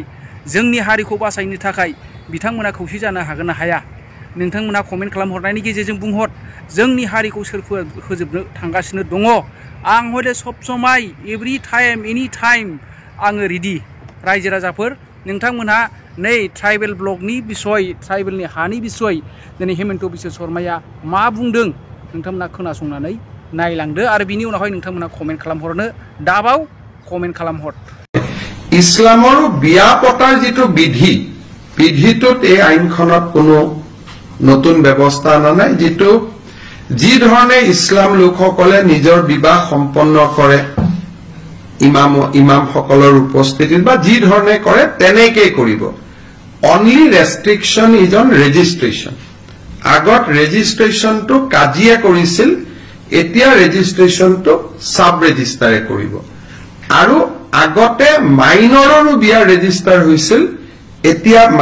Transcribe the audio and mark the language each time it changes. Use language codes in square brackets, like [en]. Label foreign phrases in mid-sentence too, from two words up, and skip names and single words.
[brx] जोंनि हारिखौ बासायनो थाखाय बिथांमोना खौसे जानो हागोन ना हाया नोंथांमोना कमेन्ट खालामहरनायनि गेजेरजों बुंहर जोंनि हारिखौ सोर फोजोबनो थांगासिनो दङ आं हले सब समाय [en] every time any time [brx] आङो रेडि रायजो राजाफोर नोंथांमोनहा नै [en] tribal block [brx] बिसय ट्राइबेलनि हानि बिसय दिनै हेमन्त बिश्व शर्माया मा बुंदों नोंथांमोना खोनासंनानै नायलांदो आरो बिनि उनावहाय नोंथांमोना कमेन्ट खालामहरनो दाबाव कमेन्ट खालामहर [as] ইছলামৰ বিয়া পতাৰ যেটো বিধিটোত এই আইনখনত কোনো নতুন ব্যৱস্থা আনা নাই যেটো যি ধৰণে ইছলাম লোকসকলে নিজৰ বিবাহ সম্পন্ন কৰে ইমাম সকলৰ উপস্থিতিত বা যি ধৰণে কৰে তেনেকৈ কৰিব [en] only restriction is on registration [as] আগত ৰেজিষ্ট্ৰেচনটো কাজিয়া কৰিছিল এতিয়া ৰেজিষ্ট্ৰেচনটো [en] sub registrar [as] কৰিব আৰু আগতে মাইনৰৰো বিয়া ৰেজিষ্টাৰ হৈছিল এতিয়া